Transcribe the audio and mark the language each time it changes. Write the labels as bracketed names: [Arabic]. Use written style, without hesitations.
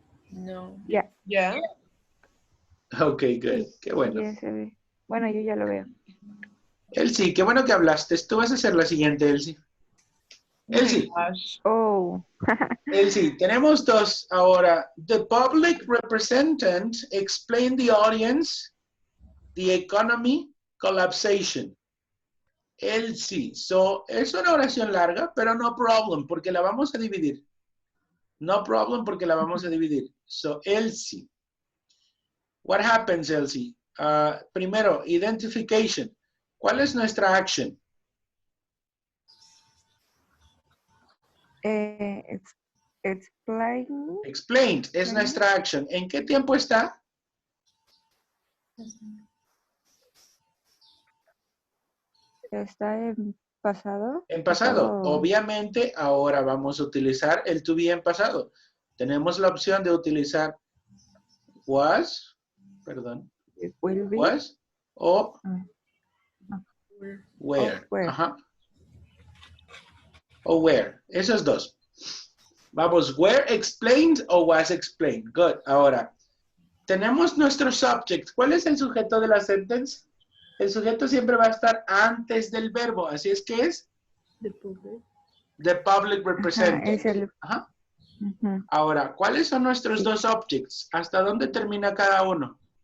[Spanish] No. Ya. ¿Ya? [English] Ok, good. [Spanish] Qué bueno. Ya se ve. Bueno, yo ya lo veo. Elsie, qué bueno que hablaste. Tú vas a ser la siguiente, Elsie. Elsie, [English] Gosh. Oh. [Spanish] Elsie, tenemos dos ahora. [English] The public representant explain the audience the economy collapsation. [Spanish] Elsie, so es una oración larga, pero [English] no problem, [Spanish] porque la vamos a dividir. [English] No problem, [Spanish] porque la vamos a dividir. So, Elsie. [English] What happens, Elsie? [Spanish] Primero, identification. ¿Cuál es nuestra action? [English] Explain. [Spanish] Explained es nuestra action. ¿En qué tiempo está? Está en pasado. En pasado. Obviamente, ahora vamos a utilizar el to be en pasado. Tenemos la opción de utilizar was, perdón, [English] Will be. was o where. Of where. [Spanish] Ajá. O where. Esos dos. Vamos, [English] were explained o was explained. Good. [Spanish] Ahora, tenemos nuestro subject. ¿Cuál es el sujeto de la sentence? El sujeto siempre va a estar antes del verbo. Así es que es [English] the public representative. [Spanish] Es el. Ajá. Ahora, ¿cuáles son nuestros dos objects? ¿Hasta dónde termina cada uno?